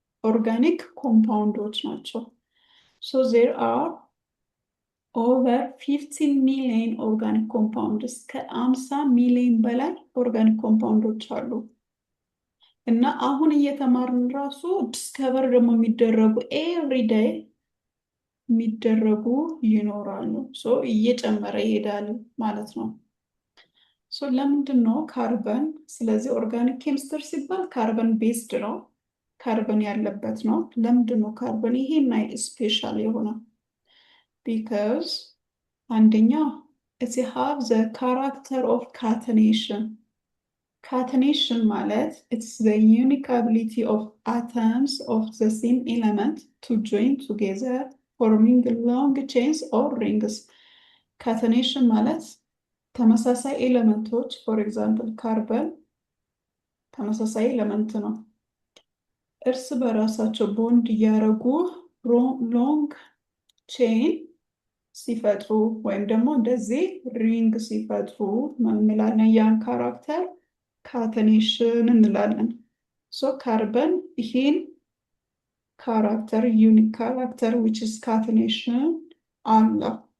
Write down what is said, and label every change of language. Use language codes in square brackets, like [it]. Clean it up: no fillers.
[am] ኦርጋኒክ ኮምፓውንዶች ናቸው። [en] So there are over 15 million organic compounds [am] ከ50 ሚሊዮን በላይ ኦርጋኒክ ኮምፓውንዶች አሉ። እና አሁን እየተማርን ራሱ ዲስከቨር ደግሞ የሚደረጉ ኤቭሪዴይ የሚደረጉ ይኖራሉ። ሶ እየጨመረ ይሄዳል ማለት ነው። ሶ ለምንድን ነው ካርበን? ስለዚህ ኦርጋኒክ ኬሚስትሪ ሲባል ካርበን ቤዝድ ነው፣ ካርበን ያለበት ነው። ለምንድን ነው ካርበን ይሄን አይነት ስፔሻል የሆነ? [en] ቢካዝ አንደኛ it have the character of catenation Catenation ማለት it's the unique ability of atoms of the same element to join together forming long chains or rings. [am] Catenation ማለት ተመሳሳይ ኤሌመንቶች for example ካርበን ተመሳሳይ ኤሌመንት ነው። እርስ በራሳቸው ቦንድ እያደረጉ ሎንግ ቼን ሲፈጥሩ ወይም ደግሞ እንደዚህ ሪንግ ሲፈጥሩ እንላለን። ያን ካራክተር ካተኔሽን እንላለን። ሶ ካርበን ይሄን ካራክተር ዩኒክ ካራክተር which is catenation አለው።